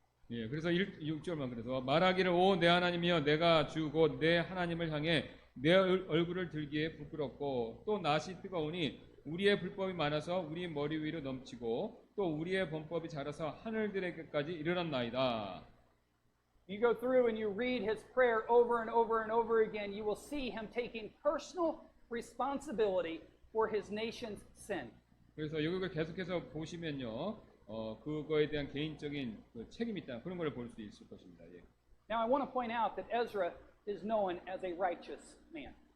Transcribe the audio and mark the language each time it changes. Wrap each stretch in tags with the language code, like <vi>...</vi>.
<ko>예, 그래서 6절만 그래서 말하기를 오 내 하나님이여 내가 주 곧 내 하나님을 향해 내 얼굴을 들기에 부끄럽고 또 낯이 뜨거우니 우리의 불법이 많아서 우리 머리 위로 넘치고 또 우리의 범법이 자라서 하늘들에게까지 이르렀나이다.</ko> <en>You go through and you read his prayer over and over and over again, you will see him taking personal responsibility for his nation's sin.</en> <ko>그래서 이걸 계속해서 보시면요, 그거에 대한 개인적인 그 책임이 있다 그런 걸 볼 수 있을 것입니다. 예.</ko> <en>Now I want to point out that Ezra is known as a righteous man.</en>